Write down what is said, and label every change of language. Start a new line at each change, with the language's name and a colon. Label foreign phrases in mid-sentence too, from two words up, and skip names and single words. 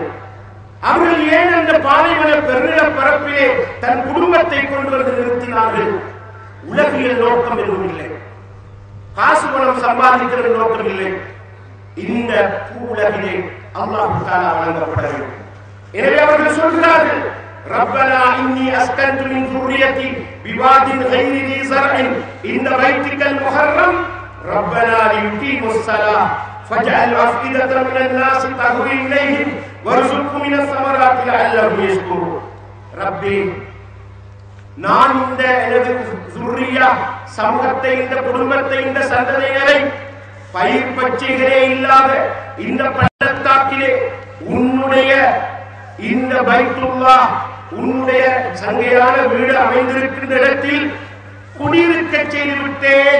Tamil: அவர்கள் ஏன் அந்த பாலைவன பெருநில பரப்பிலே தன் குடும்பத்தை கொண்டு வந்து நிறுத்தினார்கள்? உலகியல் நோக்கம் எதுவும் இல்லை, காசு பணம் சம்பாதிக்கிற நோக்கம் இல்லை. இந்த பூவுலகிலே
Arabic: الله تعالى
Tamil: வழங்கப்பட வேண்டும். எனவே அவர்கள் சொல்கிறார்கள்,
Arabic: ربنا إني أسكنت من ذُرِّيَّتِي بِوَادٍ غَيْرِ ذِي زَرْعٍ عِندَ بَيْتِكَ الْمُحَرَّمِ رَبَّنَا لِيُقِيمُوا الصَّلَاةَ فَاجْعَلْ أَفْئِدَةً مِنَ النَّاسِ تَهْوِي إِلَيْهِمْ وَارْزُقْهُم مِنَ الثَّمَرَاتِ لَعَلَّهُمْ يَشْكُرُونَ.
Tamil: ரப்பே, நான் இந்த எனது ذُرِّيَّா சமூகத்தை, இந்த குடும்பத்தை, இந்த சந்ததிகளை பயிர் பச்சைகளே இல்லாத இந்த பள்ளத்தாக்கிலே உன்னுடைய இந்த பைத்துல்லாஹ், உன்னுடைய சங்கையான வீடு அமைந்திருக்கின்ற இடத்தில் குடியிருக்க செய்து விட்டேன்.